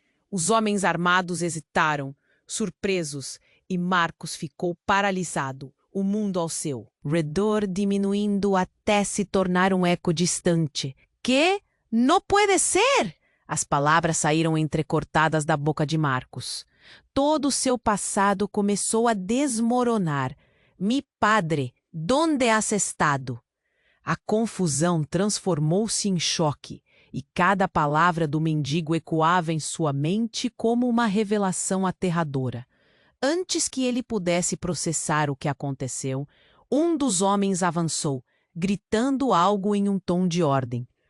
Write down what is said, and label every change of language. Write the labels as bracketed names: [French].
[Portuguese] Os homens armados hesitaram, surpresos, e Marcos ficou paralisado, o mundo ao seu redor diminuindo até se tornar um eco distante. [Spanish] "¿Qué? No puede ser!" [Portuguese] As palavras saíram entrecortadas da boca de Marcos. Todo o seu passado começou a desmoronar. [Spanish] "Mi padre, ¿dónde has estado?" [Portuguese] A confusão transformou-se em choque. E cada palavra do mendigo ecoava em sua mente como uma revelação aterradora. Antes que ele pudesse processar o que aconteceu, um dos homens avançou, gritando algo em um tom de ordem.